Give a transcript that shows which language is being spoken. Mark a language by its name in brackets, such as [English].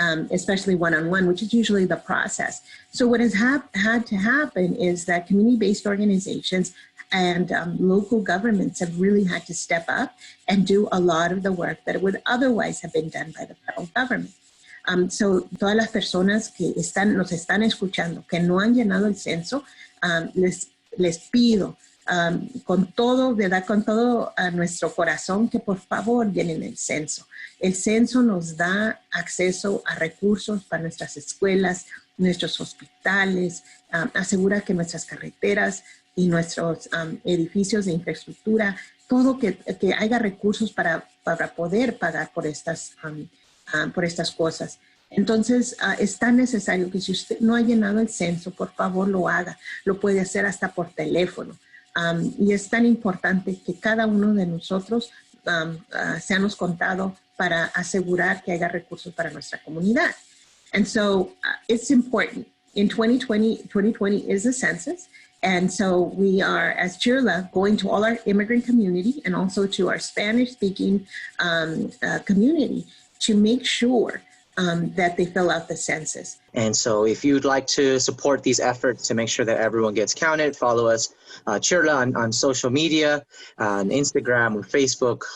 [English] Especially one-on-one, which is usually the process. So what has had to happen is that community-based organizations and local governments have really had to step up and do a lot of the work that would otherwise have been done by the federal government. [Spanish] So todas las personas que nos están escuchando, que no han llenado el censo, les pido con todo, ¿verdad? Con todo a nuestro corazón, que por favor llenen el censo. El censo nos da acceso a recursos para nuestras escuelas, nuestros hospitales, asegura que nuestras carreteras y nuestros edificios de infraestructura, todo que haya recursos para poder pagar por estas cosas. Entonces, es tan necesario que si usted no ha llenado el censo, por favor lo haga. Lo puede hacer hasta por teléfono. Y es tan importante que cada uno de nosotros seamos contados para asegurar que haya recursos para nuestra comunidad. [English] And so it's important. In 2020 is the census. And so we are, as CHIRLA, going to all our immigrant community and also to our Spanish-speaking community to make sure that they fill out the census. And so if you'd like to support these efforts to make sure that everyone gets counted, follow us, CHIRLA, on social media, on Instagram or Facebook.